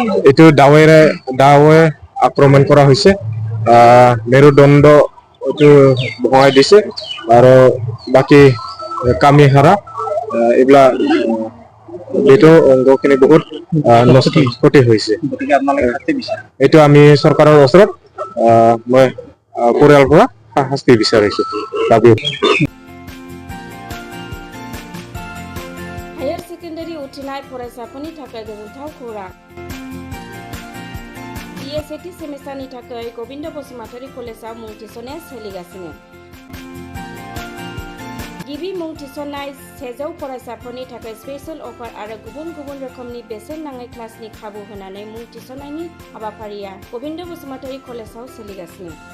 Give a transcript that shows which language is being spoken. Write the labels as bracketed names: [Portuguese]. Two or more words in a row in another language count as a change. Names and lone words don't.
[Assamese] এইটো দাৱে আক্ৰমণ কৰা হৈছে মেৰুদণ্ড এইটো ভঙাই দিছে আৰু বাকী কামিহাৰা এইবিলাক এইটো অংগখিনি বহুত ক্ষতি হৈছে এইটো আমি চৰকাৰৰ ওচৰত মই পৰিয়ালৰ পৰা শাস্তি বিচাৰিছোঁ দাবী [English] higher secondary [Bodo] उथ्रिनाय फरायसाफोरनि थाखाय गोजोनथाव खौरां BSAT सेमिस्टारनि थाखाय गोविन्द बसुमतारी कलेजाव मुं थिसननाया सोलिगासिनो गिबि मुं थिसननाय 100 फरायसाफोरनि थाखाय [English] special offer [Bodo] आरो गुबुन गुबुन रोखोमनि बेसेन नाङै क्लासनि खाबु होनानै मुं थिसननायनि हाबाफारिया गोविन्द बसुमतारी कलेजाव सोलिगासिनो